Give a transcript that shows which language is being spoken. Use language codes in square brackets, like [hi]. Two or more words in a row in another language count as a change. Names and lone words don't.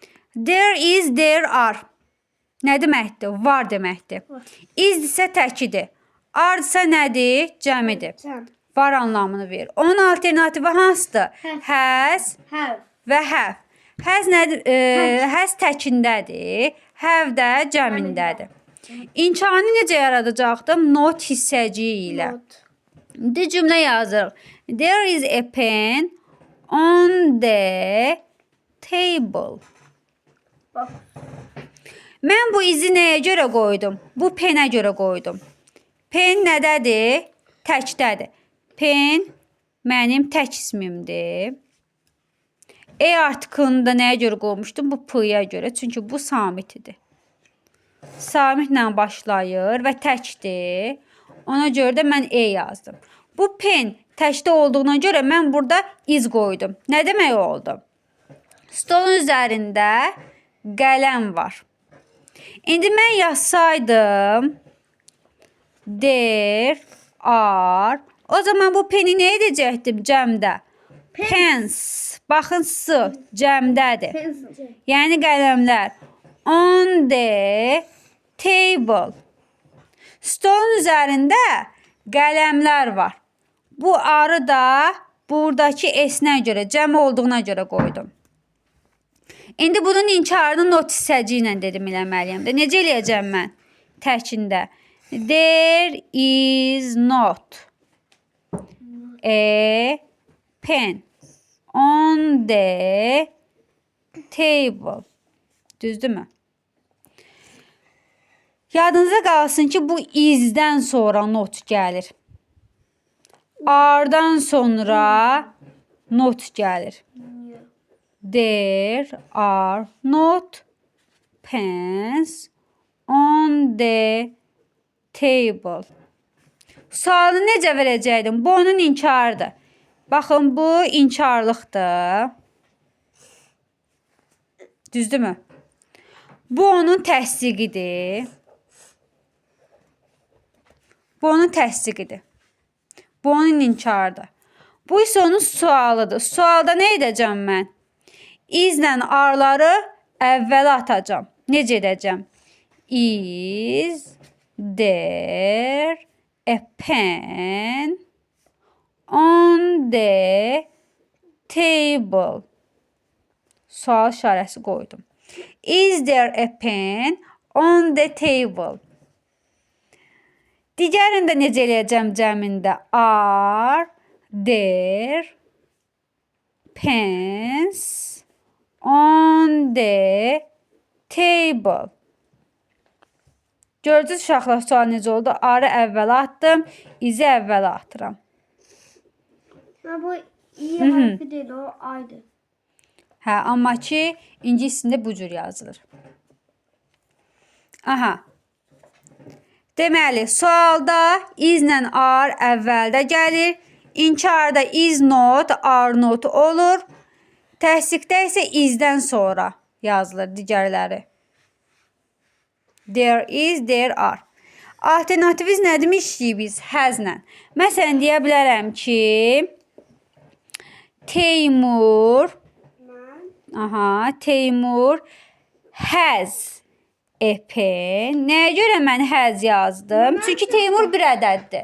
[en] There is, there are. [az] Nə deməkdir? Var deməkdir. Is isə təkidir. Are isə nədir? Cəmidir. Var anlamını verir. Onun alternativi hansıdır? Has və have. Has nədir? Has təkindədir. Have də cəmindədir. İnşanı necə yaradacaqdım? Not hissəciyi ilə. İndi cümlə yazırıq. [en] There is a pen on the table. [az] Mən bu izi nəyə görə qoydum? Bu penə görə qoydum. Pen nədədir? Təkdədir. Pen mənim tək ismimdir. Artiklını da nəyə görə qoymuşdum? Bu p-ya görə. Çünki bu samitidir. Samitlə başlayır və təkdir. Ona görə də mən yazdım. Bu pen təkdə olduğuna görə mən burada iz qoydum. Nə demək oldu? Stolun üzərində qələm var. İndi mən yazsaydım [en] there are, [az] o zaman bu peni nə edəcəkdim cəmdə? Pens. Baxın s cəmdədir. Yəni qələmlər. [en] On the table. [az] Stolun üzərində qələmlər var. Bu arı da buradakı s-nə görə, cəm olduğuna görə qoydum. İndi bunun inkarını not hissəci ilə dedim eləməliyəm də. Necə eləyəcəm mən? Təkində. [en] There is not a pen on the table. [az] Düzdürmü? Yadınıza qalsın ki, bu izdən sonra not gəlir. Ardan sonra not gəlir. [en] There are not pens on the table. [az] Sualını necə verəcəkdim? Bu onun inkarıdır. Baxın, bu inkarlıqdır. Düzdürmü? Bu onun təsdiqidir. Bu onun təsdiqidir. Bu onun inkarıdır. Bu isə onun sualıdır. Sualda nə edəcəm mən? İzlə arları əvvələ atacağım. Necə edəcəm? [en] Is there a pen on the table? [az] Sual işarəsi qoydum. [en] Is there a pen on the table? [az] Digərində necə eləyəcəm cəmində? [en] Are there pens on the table? [az] Gördünüz uşaqlar, sual necə oldu? Arı əvvələ atdım, izi əvvələ atıram. Bu i hərfi deyil, o aydır. Hə, amma ki, ingiliscəsində bu cür yazılır. Aha. Deməli, sualda izlə are əvvəldə gəlir. İnkarda [en] is not, are not [az] olur. Təsdiqdə isə izdən sonra yazılır digərləri. [en] There is, there are. [az] Alternativimiz nə demişdik biz? Has-lə. Məsələn, deyə bilərəm ki, Teymur [en] has a pen. [az] Nəyə görə mən has yazdım? Çünki Teymur bir ədəddir.